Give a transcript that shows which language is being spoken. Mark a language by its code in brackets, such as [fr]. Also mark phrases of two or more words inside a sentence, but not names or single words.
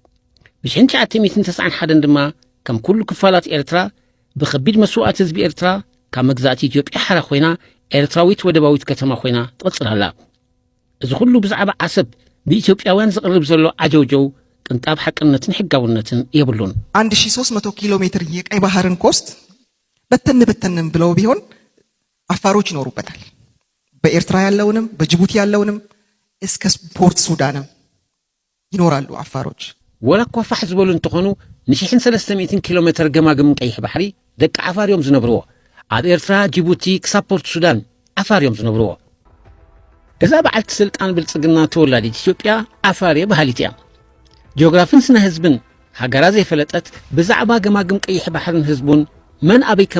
[ti] ብ1991 ድማ ከም ኩሉ ክፋላት ኤርትራ ብኸቢድ መስዋዕት ህዝቢ ኤርትራ ካብ መግዛእቲ ኢትዮጵያ ሓራ ኮይና ኤርትራዊት ወደባዊት ከተማ ኮይና ትቕጽል ኣላ እዚ ኩሉ ብዛዕባ ዓሰብ ብኢትዮጵያውያን ዝቕርብ ዘሎ ዓጀውጀው ቅንጣብ ሓቅነትን ሕጋውነትን የብሉን [am] 1300 ኪሎ ሜትር የቀይ ባህርን ኮስት በተን ብለው ቢሆን አፋሮች ይኖሩበታል በኤርትራ ያለውንም በጅቡቲ ያለውንም እስከ ፖርት ሱዳንም ይኖራሉ አፋሮች [ti] ወላኳ ፋሕ ዝበሉ እንትኾኑ ን1300 ኪሎ ሜትር ገማግም ቀይሕ ባሕሪ ደቂ ዓፋር እዮም ዝነብርዎ ኣብ ኤርትራ ጅቡቲ ክሳብ ፖርት ሱዳን ዓፋር እዮም ዝነብርዎ እዛ በዓልቲ ስልጣን ብልጽግና ተወላዲት ኢትዮጵያ ዓፋር ባህሊት እያ ጂኦግራፊን ስነ ህዝብን ሃገራ ዘይፈለጠት ብዛዕባ ገማግም ቀይሕ ባሕርን ህዝቡን መን ኣበይ ከም